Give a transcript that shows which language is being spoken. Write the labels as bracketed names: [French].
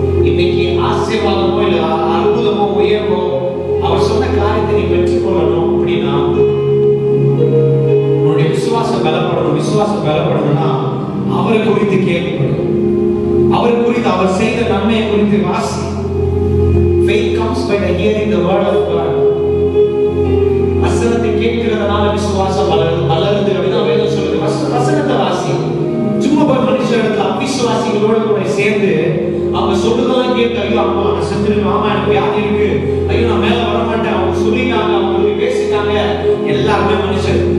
[Tamil] இன்னைக்கு ஆசீர்வாதமோ இல்ல அற்புதமோ உயர்வோ அவர் சொன்ன காரியத்தை நீ பெற்றுக்கொள்ளணும் அப்படின்னா உன்னுடைய விசுவாசம் பலப்படணும். விசுவாசம் பலப்படணும்னா அவரை குறித்து கேள்விப்படும், அவரை குறித்து அவர் செய்த நன்மையை குறித்து வாசி. [English] Faith comes by the hearing the word of God. [Tamil] வசனத்தை கேட்கிறதுனால விசுவாசம் வளருது அப்படின்னா வேதம் சொல்லுது. வசனத்தை வாசி. சும்மா போய் மனுஷர்கள் அவிசுவாசிகளோட கூட சேர்ந்து அவங்க சொல்றதெல்லாம் கேட்டு, ஐயோ அம்மா நான் செத்துருவேன், ஆமா எனக்கு வியாதி இருக்கு, ஐயோ நான் மேல வர மாட்டேன், அவங்க சொல்லிட்டாங்க, அவங்க பேசிட்டாங்க. எல்லாருமே மனுஷன்.